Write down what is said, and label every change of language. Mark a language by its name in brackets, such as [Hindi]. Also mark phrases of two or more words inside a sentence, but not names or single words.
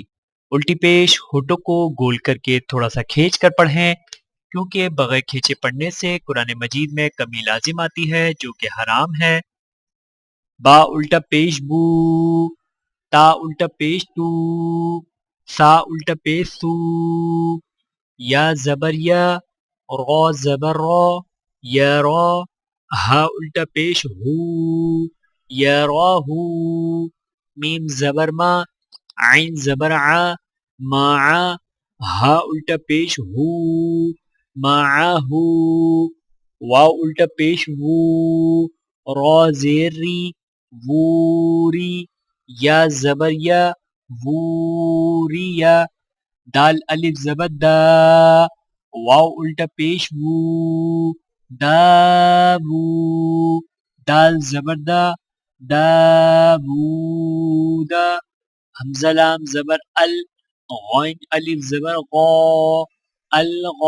[Urdu] الٹی پیش ہونٹوں کو گول کر کے تھوڑا سا کھینچ کر پڑھیں، کیونکہ بغیر کھینچے پڑھنے سے قرآن مجید میں کمی لازم آتی ہے جو کہ حرام ہے. با الٹا پیش بو، تا الٹا پیش تو، سا الٹا پیش سو. یا زبر یا، را زبر را، یا را. ہا الٹا پیش ہو، یا را ہو. میم زبر ما، عین زبر ع، ما ع. ہا الٹا پیش ہو، ما ہو. واو الٹا پیش وو، را زیر ری، ووری. یا زبر یا، ووریا. دال الف زبر دا، واو الٹا پیش وو، دابو. دال زبر دا، دابودا. حمزہ لام زبر ال، غین الف زبر غا، الغا.